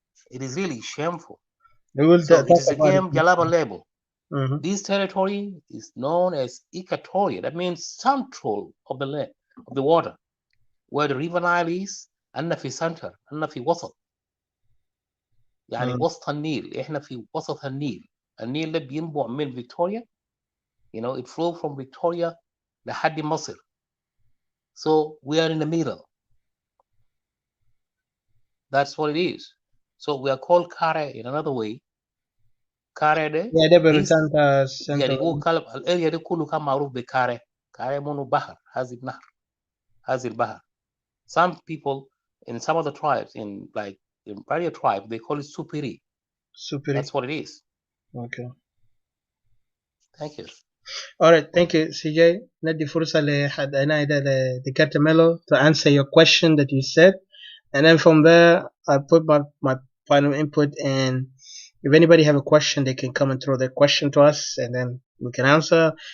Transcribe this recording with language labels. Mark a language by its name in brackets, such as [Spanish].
[English] It is really shameful. So it is a game Jalaba label. This territory is known as Equatoria. That means central of the land, of the water, where the river Nile is. [Arabic] أنا في center, أنا في وسط. يعني وسط النيل. إحنا في وسط النيل. النيل ده بينبع من Victoria. [English] It flows from Victoria [Arabic] لحد مصر. [English] So we are in the middle. That's what it is. So we are called Kare in another way. [Arabic] Kare de. يعني هو كلام الاريا دي كله كان معروف بكاري. كاري منو بحر. هذه النهر. هذه البحر. [English] Some people in some of the tribes, in various tribes, they call it Supiri. That's what it is. Okay. Thank you. All right, thank you, CJ. [Arabic] ندي فرصة لحد هنا لدكاترة ميلو [English] to answer your question that you said, and then from there I put my final input, and if anybody have a question, they can come and throw their question to us, and then we can answer.